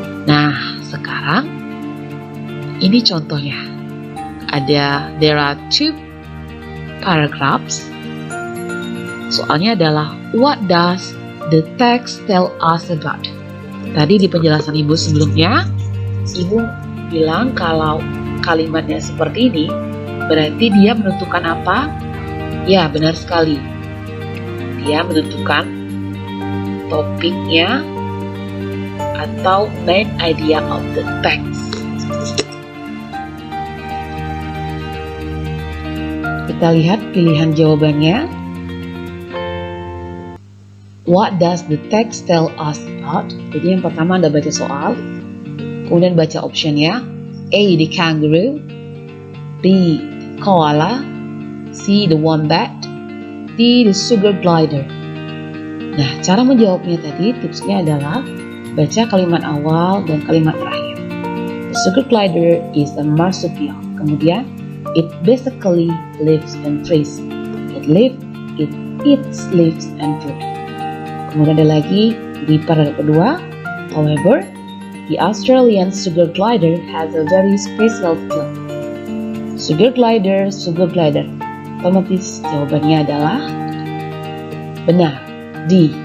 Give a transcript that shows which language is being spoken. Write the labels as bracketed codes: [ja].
[id] Nah, sekarang ini contohnya. [en] There are two paragraphs. [id] Soalnya adalah [en] what does the text tell us about? [id] Tadi di penjelasan Ibu sebelumnya Ibu bilang kalau kalimatnya seperti ini, berarti dia menentukan apa? Ya, benar sekali. Dia menentukan topiknya atau main idea of the text. Kita lihat pilihan jawabannya. [en] What does the text tell us about? [id] Jadi yang pertama Anda baca soal, kemudian baca optionnya. A. [en] The kangaroo, B. Koala, C. The wombat, D. The sugar glider. [id] Nah, cara menjawabnya tadi tipsnya adalah baca kalimat awal dan kalimat terakhir. [en] The sugar glider is a marsupial. Kemudian, it basically lives in trees. It eats leaves and fruit. [id] Kemudian ada lagi di paragraf kedua, [en] however, the Australian sugar glider has a very special skill. Sugar glider. [id] Otomatis jawabannya adalah benar, D.